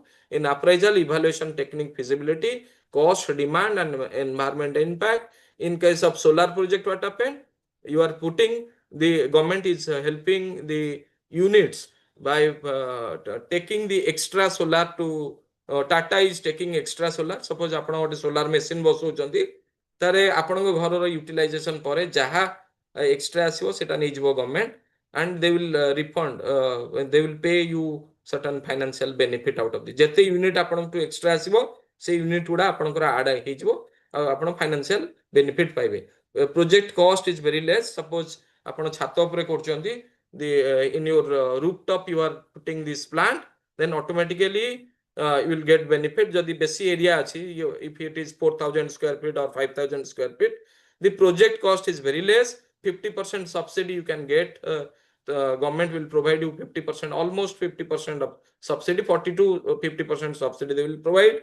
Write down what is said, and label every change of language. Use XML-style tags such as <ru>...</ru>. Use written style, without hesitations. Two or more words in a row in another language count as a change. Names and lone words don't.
<en>In appraisal, evaluation technique, feasibility, cost, demand and environment impact. In case of solar project, what happened? You are putting, the government is helping the units by taking the extra solar to Tata is taking extra solar. Suppose</en> <or>ଆପଣ ଗୋଟେ</or> <en>solar machine</en> <or>ବସଉଛନ୍ତି, ତାରେ ଆପଣଙ୍କ ଘରର</or> <en>utilization</en> <or>ପରେ ଯାହା</or> <en>extra</en> <or>ଆସିବ ସେଟା ନେଇଯିବ</or> <en>government, and they will refund, they will pay you certain financial benefit out of this.</en> <or>ଯେତେ unit ଆପଣଙ୍କୁ extra ଆସିବ ସେ unit ଗୁଡ଼ା ଆପଣଙ୍କର add ହେଇଯିବ ଆଉ ଆପଣ</or> <en>financial benefit</en> <or>ପାଇବେ.</or> <en>Project cost is very less.</en> <or>Suppose ଆପଣ ଛାତ ଉପରେ କରୁଛନ୍ତି,</or> <en>in your rooftop you are putting this plant, then automatically you will get benefit.</en> <or>ଯଦି ବେଶି</or> <en>area achi, if it is 4,000 square feet or 5,000 square feet, the project cost is very less. 50% subsidy you can get. The government will provide you 50%, almost 50% of subsidy, 40 to 50% subsidy they will provide.</en>